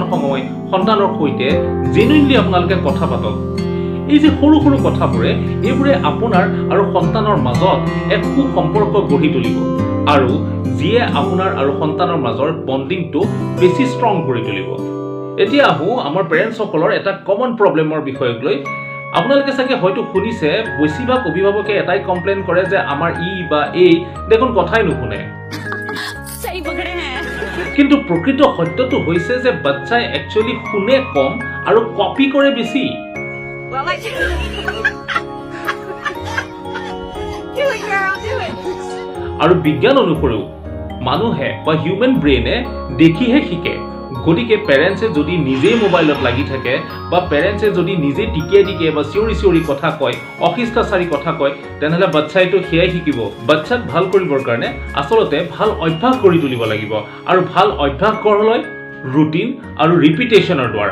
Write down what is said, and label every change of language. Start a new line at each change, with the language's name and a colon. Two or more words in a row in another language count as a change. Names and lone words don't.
Assamese: সময় সন্তানৰ সৈতে জেনুইনলি আপোনালোকে কথা পাতক এই যে সৰু সৰু কথাবোৰে এইবোৰে আপোনাৰ আৰু সন্তানৰ মাজত এক সুসম্পৰ্ক গঢ়ি তুলিব আৰু যিয়ে আপোনাৰ আৰু সন্তানৰ মাজৰ বন্ডিংটো বেছি ষ্ট্ৰং কৰি তুলিব এতিয়া আহো আমাৰ পেৰেন্টছসকলৰ এটা
English: common problem
Assamese: বিষয়ক লৈ আপোনালোকে চাগে হয়তো শুনিছে বেছিভাগ অভিভাৱকে এটাই কমপ্লেইন কৰে যে আমাৰ ই বা এই দেখোন কথাই নুশুনে
Hindi: सही पकड़े हैं
Assamese: কিন্তু প্ৰকৃত সত্যটো হৈছে যে বাচ্চাই একচুয়ালি শুনে কম আৰু কপি কৰে বেছি
English: well I do it girl do it
Assamese: আৰু বিজ্ঞান অনুসৰিও মানুহে বা
English: human brain
Assamese: দেখিহে শিকে গতিকে পেৰেণ্টছে যদি নিজেই মোবাইলত লাগি থাকে বা পেৰেণ্টছে যদি নিজে টিকিয়ে বা চিঞৰি কথা কয়, অশিষ্টাচাৰী কথা কয়, তেনেহ'লে বাচ্ছাইটো সেয়াই শিকিব। বাচ্ছাক ভাল কৰিবৰ কাৰণে আচলতে ভাল অভ্যাস কৰি তুলিব লাগিব, আৰু ভাল অভ্যাস গঢ়লৈ ৰুটিন আৰু ৰিপিটেশ্যনৰ দ্বাৰা।